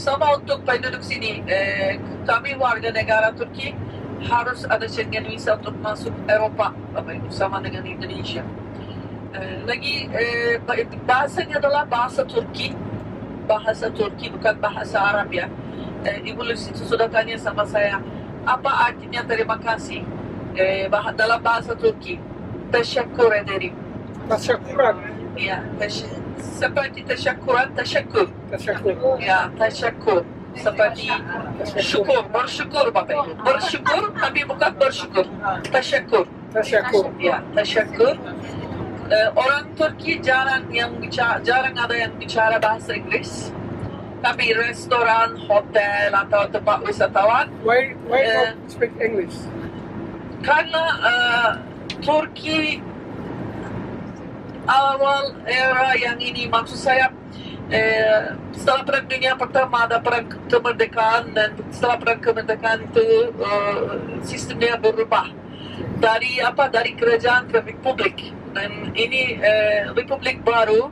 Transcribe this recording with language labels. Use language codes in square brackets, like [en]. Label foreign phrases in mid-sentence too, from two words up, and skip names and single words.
[id] Sama untuk penduduk sini. Kami warga negara Turki harus ada Schengen visa untuk masuk Eropa, Bapak Ibu, sama dengan Indonesia. Lagi bahasanya adalah bahasa Turki. Bahasa Turki, bukan bahasa Arab ya. Ibu Lucy sudah tanya sama saya, apa artinya terima kasih dalam bahasa Turki? [tr] Teşekkür ederim. [id] Teşekküren. Ya, seperti [tr] teşekküran, teşekkür. [id] Teşekkür. Ya, teşekkür. Seperti syukur, bersyukur Bapak Ibu. Bersyukur tapi bukan bersyukur. Teşekkür. Teşekkür. Ya, teşekkür. Orang Turki jarang ada yang bicara bahasa Inggris. Tapi restoran, hotel atau tempat wisatawan. [en] Why not speak English? [id] Karena Turki awal era yang ini, maksud saya setelah Perang Dunia Pertama ada perang kemerdekaan, dan setelah perang kemerdekaan itu sistemnya berubah dari kerajaan ke republik, dan ini republik baru.